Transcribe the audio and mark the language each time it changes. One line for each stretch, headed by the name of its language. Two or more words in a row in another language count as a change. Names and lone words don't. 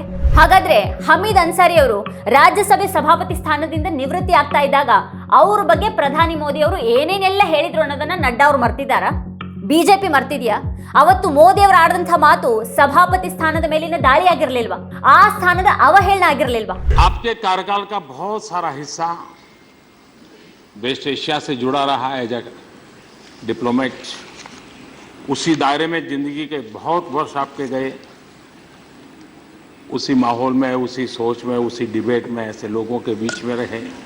Kannada: ಹಾಗಾದ್ರೆ ಹಮೀದ್ ಅನ್ಸಾರಿ ಅವರು ರಾಜ್ಯಸಭೆ ಸಭಾಪತಿ ಸ್ಥಾನದಿಂದ ನಿವೃತ್ತಿ ಆಗ್ತಾ ಇದ್ದಾಗ ಅವ್ರ ಬಗ್ಗೆ ಪ್ರಧಾನಿ ಮೋದಿ ಅವರು ಏನೇನೆಲ್ಲ ಹೇಳಿದ್ರು ಅನ್ನೋದನ್ನ ನಡ್ಡಾ ಅವರು ಮರ್ತಿದ್ದಾರಾ? ಬಿಜೆಪಿ ಮರ್ತಿದ್ಯಾ? ಅವತ್ತು ಮೋದಿ ಅವರು ಆಡಿದಂತಹ ಮಾತು ಸಭಾಪತಿ ಸ್ಥಾನದ ಮೇಲಿನ ದಾಳಿ ಆಗಿರಲಿಲ್ವಾ? ಆ ಸ್ಥಾನದ ಅವಹೇಳನ ಆಗಿರಲಿಲ್ವಾ?
Hindi: आपके कार्यकाल का बहुत सारा हिस्सा वेस्ट एशिया से जुड़ा रहा है
English: as a diplomat.
Hindi: उसी दायरे में जिंदगी के बहुत वर्ष आपके गए, उसी माहौल में, उसी सोच में, उसी डिबेट में ऐसे लोगों के बीच में रहे।